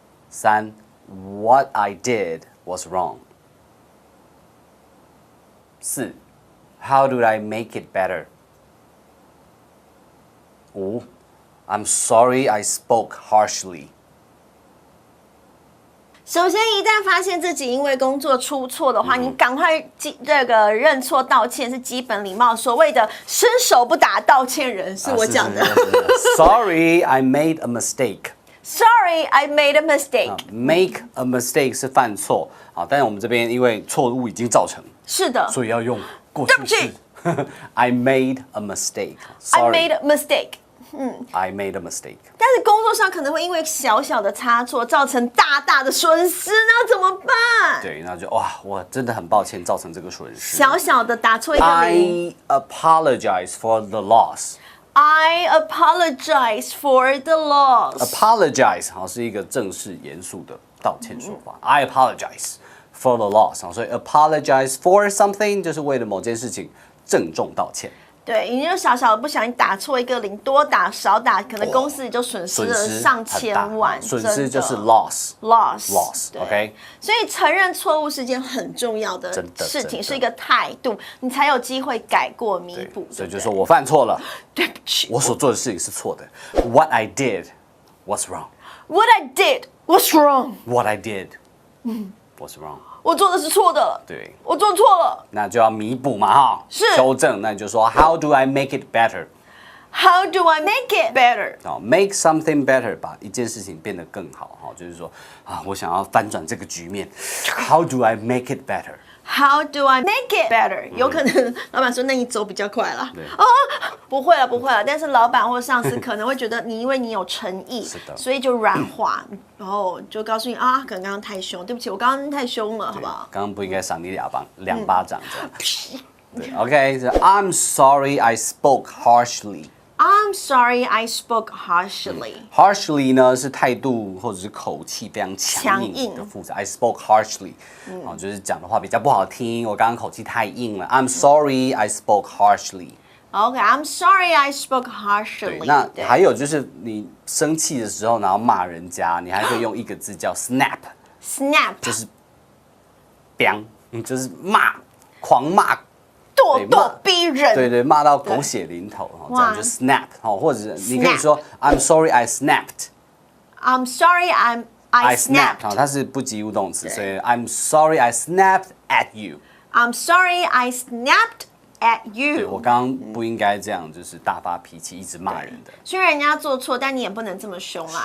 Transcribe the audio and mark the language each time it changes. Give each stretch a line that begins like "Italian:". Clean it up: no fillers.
English: 3. What I did was wrong. 4. How do I make it better? 5. I'm sorry I spoke harshly.
Chinese: 首先，一旦发现自己因为工作出错的话，你赶快这个认错道歉是基本礼貌。所谓的伸手不打道歉人，是我讲的。
English: Sorry, I made a mistake. Sorry, I made a mistake. Make a mistake
Chinese: 是犯错啊，但是我们这边因为错误已经造成，是的，所以要用过去式。
English: I made a mistake. I made a mistake. I made a mistake.
Chinese: 但是工作上可能会因为小小的差错造成大大的损失，那怎么办？对，那就哇，我真的很抱歉造成这个损失。小小的打错一个零。
English: I apologize for the loss. I apologize for the loss.
Chinese: Apologize 好是一个正式严肃的道歉说法。
English: I apologize for the loss
Chinese: 好，所以
English: apologize for something
Chinese: 就是为了某件事情郑重道歉。对，你就小小的不小心打错一个零，多打少打，可能公司里就损失了上千万，损失就是 loss，OK。所以承认错误是件很重要的事情，是一个态度，你才有机会改过弥补。所以就说我犯错了，对不起，我所做的事情是错的。
English: What I did was wrong. What I did was wrong. What I did was wrong.
Chinese: 我做的是错的，对，我做错了，那就要弥补嘛哈，是修正。那你就说
English: How do I make it better? How do I make it better? Make something better，
Chinese: 把一件事情变得更好哈，就是说啊，我想要翻转这个局面。
English: How do I make it better? How do I make it better？
Chinese: 有可能老板说，那你走比较快啦。对哦，不会了，不会了。但是老板或上司可能会觉得你因为你有诚意，是的所以就软化，然后就告诉你啊，可能刚刚太凶，对不起，我刚刚太凶了，好不好？刚刚不应该赏你两巴掌这样。对
English: ，OK， I'm sorry I spoke harshly。 I'm sorry I spoke harshly.
Chinese: Harshly 呢是态度或者是口气非常强硬强硬的副词。
English: I spoke harshly，
Chinese: 就是讲的话比较不好听，我刚刚口气太硬了。
English: I'm sorry I spoke harshly。 OK, I'm sorry I spoke
Chinese: 对，
English: harshly.
Chinese: 那对还有就是你生气的时候，然后骂人家，你还可以用一个字叫 snap，
English: snap
Chinese: 就是，biang，就是骂，狂骂。咄咄逼人。对对，骂到狗血淋头，这样就 snap， 或者你可以说
English: I'm sorry I snapped。 I'm sorry I snapped.
Chinese: 它是不及物动词，所以
English: I'm sorry I snapped at you。 I'm sorry I snapped at
Chinese: 对，我
English: you.
Chinese: 刚刚不应该这样，就是大发脾气，一直骂人的。虽然人家做错，但你也不能这么凶啦，